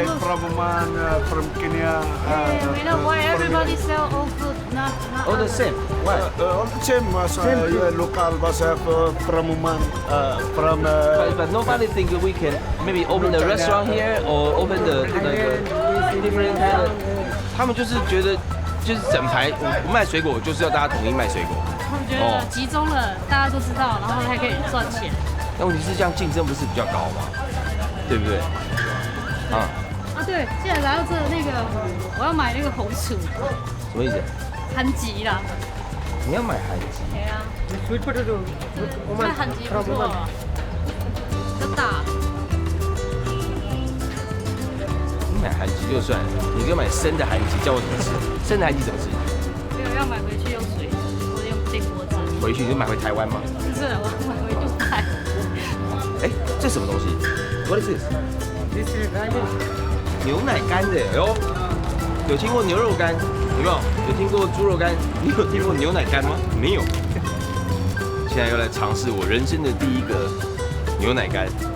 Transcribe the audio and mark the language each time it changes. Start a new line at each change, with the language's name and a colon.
English: From Oman, from Kenya. We know why everybody sell all food, not All the same. Why? All the same, local myself from Oman, from. But nobody think we can maybe open the restaurant here or open the different kind of.
Chinese: 他们就是觉得，就是整排我卖水果，就是要大家统一卖水果。他们觉得集中了，大家都知道，然后还可以赚钱。但问题是，这样竞争不是比较高吗？对不对？对，既然来到这那个，我要买那个红薯。什么意思？韩吉啦。你要买韩吉？对啊。Sweet potato。 这韩吉不错，比较大。你买韩吉就算了，你给我买生的韩吉，叫我怎么吃？生的韩吉怎么吃？没有，要买回去用水煮，或者用电锅蒸。回去你就买回台湾吗？不是，我买回杜拜。这什么东西 ？
English: What is this？ This is
Chinese: 牛奶干的哟，有听过牛肉干？有没有？有听过猪肉干？你有听过牛奶干吗？没有。现在要来尝试我人生的第一个牛奶干。